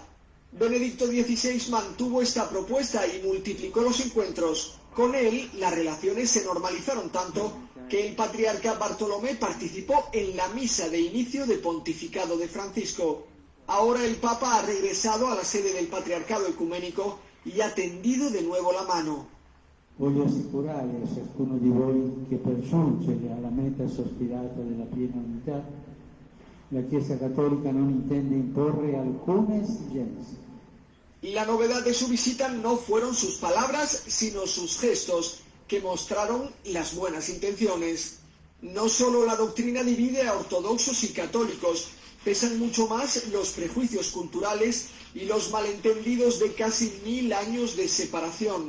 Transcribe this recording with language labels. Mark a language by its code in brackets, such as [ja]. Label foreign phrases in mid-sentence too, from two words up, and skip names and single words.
[es] Benedicto XVI mantuvo esta propuesta y multiplicó los encuentros. Con él, las relaciones se normalizaron tanto que el patriarca Bartolomé participó en la misa de inicio de pontificado de Francisco. Ahora el Papa ha regresado a la sede del patriarcado ecuménico y ha tendido de nuevo la mano. [it] Voglio assicurare a ciascuno di voi che per giungere alla meta sospirata della piena unità, la Chiesa Cattolica non intende imporre alcuna esigenza. [es] La novedad de su visita no fueron sus palabras, sino sus gestos, que mostraron las buenas intenciones. No solo la doctrina divide a ortodoxos y católicos, pesan mucho más los prejuicios culturales y los malentendidos de casi 1000 años de separación.